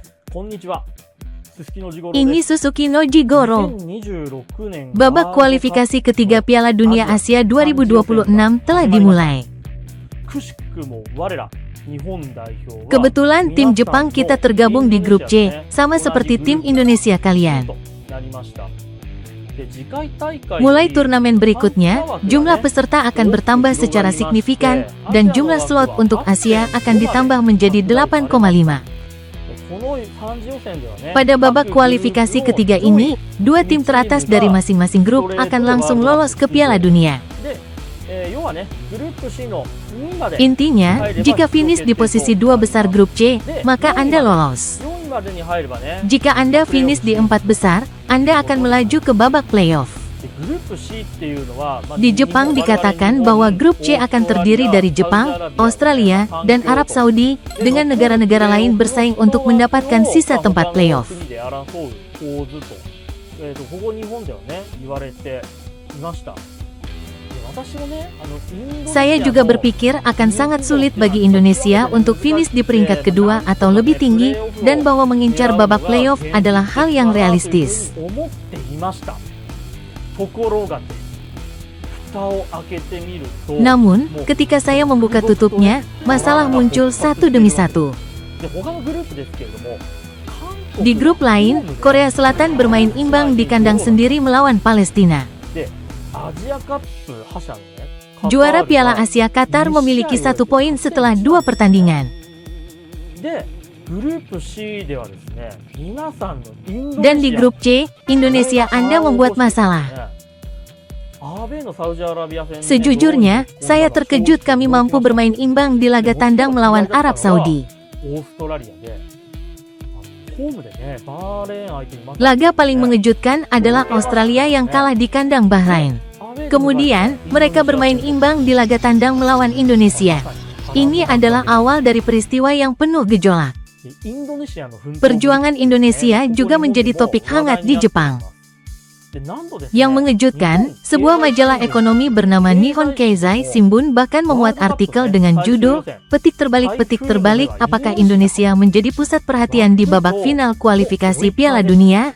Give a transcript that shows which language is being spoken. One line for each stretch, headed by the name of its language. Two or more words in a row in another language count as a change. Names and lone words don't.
Indonesian: Ini Suzuki no Jigoro.
Japanese: 2026年
Indonesian: Babak kualifikasi ketiga Piala Dunia Asia 2026 telah dimulai.
Japanese: くしくも我ら日本代表は
Indonesian: Kebetulan tim Jepang kita tergabung di grup C, sama seperti tim Indonesia kalian.
Japanese: なりました。で次回大会
Indonesian: Mulai turnamen berikutnya, jumlah peserta akan bertambah secara signifikan, dan jumlah slot untuk Asia akan ditambah menjadi 8,5.
Japanese: この三次予選ではね
Indonesian: Pada babak kualifikasi ketiga ini, dua tim teratas dari masing-masing grup akan langsung lolos ke Piala Dunia.
Japanese: で、要はねグループ C の2位まで
Indonesian: Intinya, jika finish di posisi 2 besar grup C, maka Anda lolos.
Japanese: 4位までに入ればね
Indonesian: Jika Anda finish di 4 besar, Anda akan melaju ke babak playoff.
Japanese: でグループ C っていうのは、まあ
Indonesian: Di Jepang dikatakan bahwa grup C akan terdiri dari Jepang, Australia, dan Arab Saudi, dengan negara-negara lain bersaing untuk mendapatkan sisa tempat playoff.
Japanese: 国で争う構図と、ここ日本ではね言われていました。で私もねインドネシアの
Indonesian: Saya juga berpikir akan sangat sulit bagi Indonesia untuk finish di peringkat kedua atau lebih tinggi, dan bahwa mengincar babak playoff adalah hal yang realistis.
Japanese: 思っていました。ところがね、蓋を開けてみると
Indonesian: Namun, ketika saya membuka tutupnya, masalah muncul satu demi satu.
Japanese: で他のグループですけれども、韓国
Indonesian: Di grup lain, Korea Selatan bermain imbang di kandang sendiri melawan Palestina.
Japanese: でアジアカップ覇者のね
Indonesian: Juara Piala Asia Qatar memiliki 1 poin setelah 2 pertandingan.
Japanese: でグループ C ではですね、皆さんのインドネシア
Indonesian: Dan di grup C, Indonesia Anda membuat masalah.
Japanese: アベのサウジアラビア戦
Indonesian: Sejujurnya, saya terkejut kami mampu bermain imbang di laga tandang melawan Arab Saudi.
Japanese: オーストラリアでホームでねバーレーン相手に負け
Indonesian: Laga paling mengejutkan adalah Australia yang kalah di kandang Bahrain. Kemudian, mereka bermain imbang di laga tandang melawan Indonesia. Ini adalah awal dari peristiwa yang penuh gejolak.
Japanese: インドネシアの奮闘
Indonesian: Perjuangan Indonesia juga menjadi topik hangat di Jepang.
Japanese: で何度ですね
Indonesian: Yang mengejutkan, sebuah majalah ekonomi bernama Nihon Keizai Shimbun bahkan memuat artikel dengan judul, Petik terbalik, apakah Indonesia menjadi pusat perhatian di babak final kualifikasi Piala Dunia?